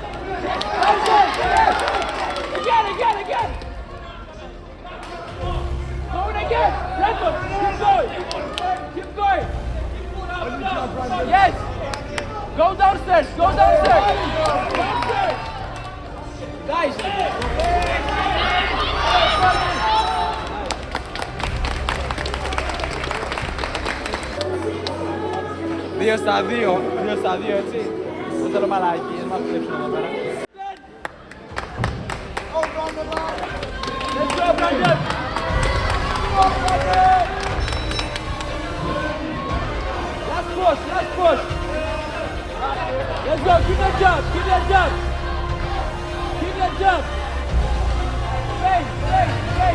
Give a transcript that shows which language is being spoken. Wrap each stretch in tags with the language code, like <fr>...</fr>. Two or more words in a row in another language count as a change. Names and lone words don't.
<en>That's it. Yes. Again, again, again. Going again. Brandon, keep going. Keep going. Yes. Go downstairs. Go downstairs. Guys.</en> <el>Δύο στα δύο, έτσι. Δεν θέλω μαλακίες, μας κλέψουν εδώ πέρα.</el> <en>Let's go, Brandon! Last push, last push! Let's go, keep that jump, keep that jump! Keep that jump! Face, face, face!</en>